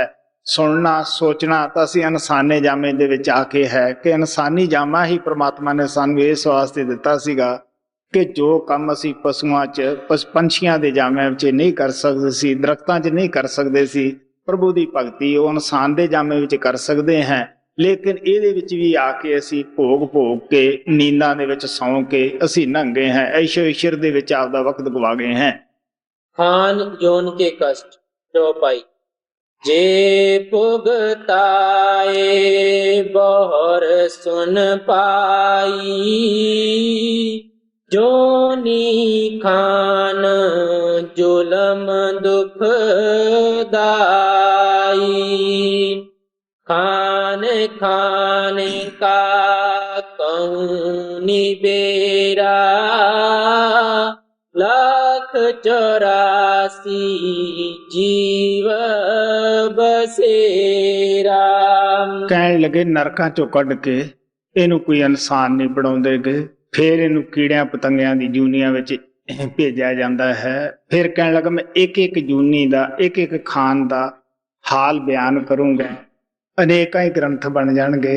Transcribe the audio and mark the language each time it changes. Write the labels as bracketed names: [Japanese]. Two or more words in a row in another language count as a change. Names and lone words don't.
[Punjabi] ਸੁਣਨਾ ਸੋਚਣਾ ਤਾਂ ਅਸੀਂ ਇਨਸਾਨੇ ਜਾਮੇ ਦੇ ਵਿੱਚ ਆ ਕੇ ਹੈ ਕਿ ਇਨਸਾਨੀ ਜਾਮਾ ਹੀ ਪ੍ਰਮਾਤਮਾ ਨੇ ਸਾਨੂੰ ਇਸ ਵਾਸਤੇ ਦਿੱਤਾ ਸੀਗਾ ਕਿ ਜੋ ਕੰਮ ਅਸੀਂ ਪਸ਼ੂਆਂ 'ਚ ਪੰਛੀਆਂ ਦੇ ਜਾਮਿਆਂ ਵਿੱਚ ਨਹੀਂ ਕਰ ਸਕਦੇ ਸੀ, ਦਰਖਤਾਂ 'ਚ ਨਹੀਂ ਕਰ ਸਕਦੇ ਸੀ, ਪ੍ਰਭੂ ਦੀ ਭਗਤੀ ਉਹ ਇਨਸਾਨ ਦੇ ਜਾਮੇ ਵਿੱਚ ਕਰ ਸਕਦੇ ਹਾਂ। ਲੇਕਿਨ ਇਹਦੇ ਵਿੱਚ ਵੀ ਆ ਕੇ ਅਸੀਂ ਭੋਗ ਭੋਗ ਕੇ ਨੀਂਦਾਂ ਦੇ ਵਿੱਚ ਸੌਂ ਕੇ ਅਸੀਂ ਨੰਗੇ ਹਾਂ, ਐਸ਼ੋ ਇਸ਼ਰ ਦੇ ਵਿੱਚ ਆਪਦਾ ਵਕਤ ਗਵਾ ਗਏ ਹਾਂ। [Hindi] खान जोन के कष्ट चौपाई। जे भुगताए बहुर सुन पाई, जोनी खान जुलम दुख दाई। खान खान का कहूँ निबेरा, लाख 84 जीव बसेरा। [Punjabi] ਕਹਿਣ ਲੱਗੇ ਨਰਕਾਂ ਚੋਂ ਕੱਢ ਕੇ ਇਹਨੂੰ ਕੋਈ ਇਨਸਾਨ ਨਹੀਂ ਬਣਾਉਂਦੇਗੇ, ਫਿਰ ਇਹਨੂੰ ਕੀੜਿਆਂ ਪਤੰਗਿਆਂ ਦੀ ਜੂਨੀਆਂ ਵਿੱਚ ਭੇਜਿਆ ਜਾਂਦਾ ਹੈ। ਫਿਰ ਕਹਿਣ ਲੱਗਾ ਮੈਂ ਇੱਕ ਇੱਕ ਜੂਨੀ ਦਾ, ਇੱਕ ਇੱਕ ਖਾਨ ਦਾ ਹਾਲ ਬਿਆਨ ਕਰੂੰਗਾ, ਅਨੇਕਾਂ ਹੀ ਗ੍ਰੰਥ ਬਣ ਜਾਣਗੇ।